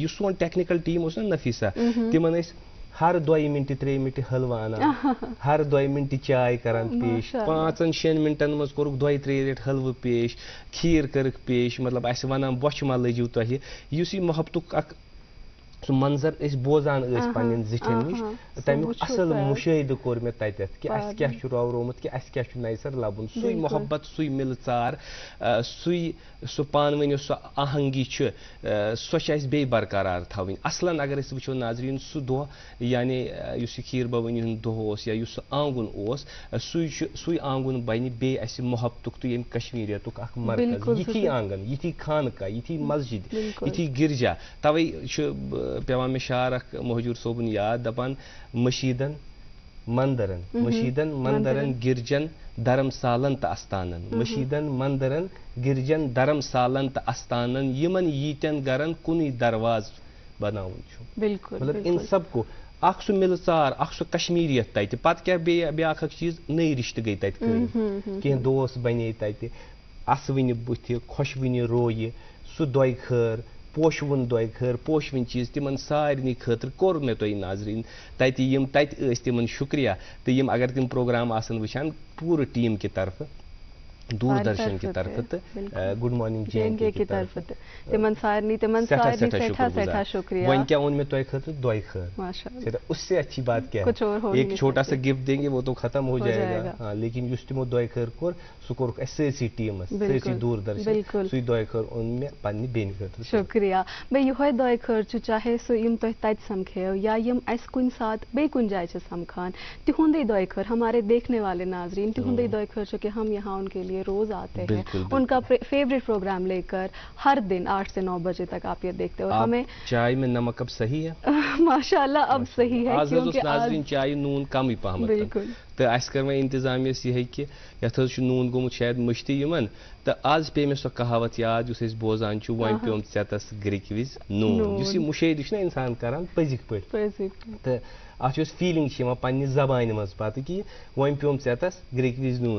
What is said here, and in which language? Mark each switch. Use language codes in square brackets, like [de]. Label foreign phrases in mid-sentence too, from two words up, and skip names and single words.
[ks] یُس سون ٹیکنیکل ٹیٖم اوس نا نفیٖسا, تِمن ٲسۍ ہر 2 مِنٹہِ 3 مِنٹہِ حلوٕ انان, ہر 2 مِنٹہِ چاے کران پیش, 5-6 مِنٹن منٛز کوٚرُکھ 2-3 لٹہِ حلوٕ پیش, کھیٖر کٔرٕکھ پیش, مطلب اسہِ ونان بۄچھِ ما لٔجِو تۄہہِ. یُس یہِ محبتُک اکھ سُہ منظر أسۍ بوزان ٲسۍ پننٮ۪ن زِٹھٮ۪ن نِش, تمیُک اصل مُشٲہدٕ کوٚر مےٚ تتٮ۪تھ کہِ اسہِ کیاہ چھُ روورومُت کہِ اسہِ کیاہ چھُ نَیہِ سر لبُن. سُے محبت, سُے مِلہٕ ژار, سُہ پانہٕ ؤنۍ سۄ آہنگی چھِ, سۄ چھِ اسہِ بیٚیہِ برقرار تھاوٕنۍ. اصلن اگر أسۍ وٕچھو ناظریٖن سُہ دۄہ یعنی یُس یہِ کھیٖر بھوانی ہُنٛد دۄہ اوس یا یُس سُہ آنگُن اوس, سُے آنگُن بنہِ بیٚیہِ اسہِ محبتُک تہٕ ییٚمہِ کشمیٖریتُک اکھ مرکز. یِتھی آنگن, یِتھی خانقاہ, یِتھی مسجد, یِتھی گرجا. توے چھُ پیوان مےٚ شعر اکھ مہجوٗر صٲبُن یاد, دپان مشیٖدن مندرن, مشیٖدن مندرن گرجن دھرم سالن تہٕ استانن, مشیٖدن مندرن گرجن دھرم سالن تہٕ استانن, یِمن ییٖتٮ۪ن گرن کُنُے درواز بناوُن چھُ. مطلب [ur] ان سب کو [ks] اکھ سُہ مِلہٕ ژار, اکھ سُہ کشمیٖریت تتہِ. پتہٕ کیاہ بیاکھ اکھ چیٖز, نٔے رشتہٕ گٔے تتہِ قٲیِم, کینٛہہ دوس بنے تتہِ, اسوٕنہِ بٕتھِ, خۄشوٕنہِ رویہِ, سُہ دۄیہِ خٲر, پوشوُن دۄیہِ خٲر, پوشوٕنۍ چیٖز, تِمن سارنٕے خٲطرٕ کوٚر مےٚ تۄہہِ ناظریٖن تتہِ یِم تتہِ ٲسۍ تِمن شُکریہ. تہٕ یِم اگر تِم پروگرام آسن وٕچھان پوٗرٕ ٹیٖم کہِ طرفہٕ, دوٗردرشن کہِ طرفہٕ تہٕ گُڈ مارنِنٛگ جے اینڈ کے کہِ طرفہٕ سٮ۪ٹھاہ شُکریہ. وۄنۍ کیٛاہ اوٚن مےٚ تۄہہِ خٲطرٕ 2 خٲر, [ur] اس سے اچھی بات کیا ہے, ایک چھوٹا سا گفٹ دیں گے وہ تو ختم ہو جائے گا, [ks] ہاں, لیکن یُس تِمو 2 خٲر کوٚر سُہ کوٚرُکھ اَسہِ سٲرسٕے ٹیٖمس, سٲرسٕے دوٗردرشن, سُے 2 خٲر اوٚن مےٚ پننہِ بیٚنہِ خٲطرٕ. شُکریہ. بیٚیہِ یِہوے 2 خٲر چھُ, چاہے سُہ یِم تۄہہِ تتہِ سمکھیو یا یِم اَسہِ کُنہِ ساتہٕ بیٚیہِ کُنہِ جایہِ چھِ سمکھان, تِہُنٛدٕے 2 خٲر, [ur] ہمارے دیکھنے والے ناظریٖن, [ks] تِہُنٛدٕے 2 خٲر چھُ [ur] کہ ہم یہاں ان کے لیے روز آتے ہیں, ان کا فیوریٹ پروگرام لے کر ہر دن 8 سے 9 بجے تک آپ یہ دیکھتے ہو. ہمیں چائے میں نمک اب صحیح ہے, ماشاء اللہ اب صحیح ہے, [ks] آز حظ اوس ناظریٖن چایہِ نوٗن کمٕے پہمتھ, تہٕ اَسہِ کٔر وۄنۍ انتظامیہس یِہے کہِ یتھ حظ چھُ نوٗن گوٚمُت شاید مٔشتٕے یِمن, تہٕ آز پیٚیہِ مےٚ سۄ کہاوت یاد یُس أسۍ بوزان چھُ, وۄنۍ پیوٚم ژےٚ گرِکہِ وِزِ نوٗن. یُس یہِ مُشٲہدٕ چھُ نا انسان کران پٔزِکۍ پٲٹھۍ, تہٕ اتھ یۄس فیٖلِنٛگ چھِ یِوان پننہِ زبانہِ منٛز پتہٕ کہِ وۄنۍ پیوٚم ژےٚ گرِکہِ وِزِ نوٗن.